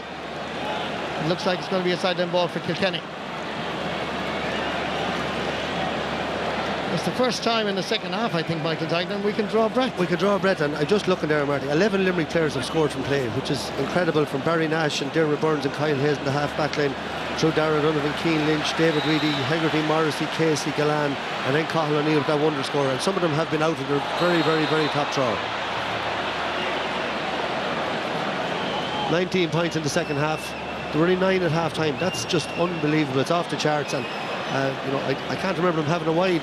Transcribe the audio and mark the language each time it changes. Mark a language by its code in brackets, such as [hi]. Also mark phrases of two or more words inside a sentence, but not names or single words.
[en] It looks like it's going to be a sideline ball for Kilkenny. It's the first time in the second half, I think, Michael Dignan, we can draw a breath. We can draw a breath, and I'm just looking there, Marty. 11 Limerick players have scored from play, which is incredible, from Barry Nash and Dermot Burns and Kyle Hayes in the half-back line, through Darragh Donovan, Cian Lynch, David Reedy, Hegarty, Morrissey, Casey, Gallan, and then Cathal O'Neill with that wonder score. And some of them have been out of their very, very, very top drawer. 19 points in the second half. There were only 9 at half-time. That's just unbelievable. It's off the charts, and you know, I can't remember them having a wide.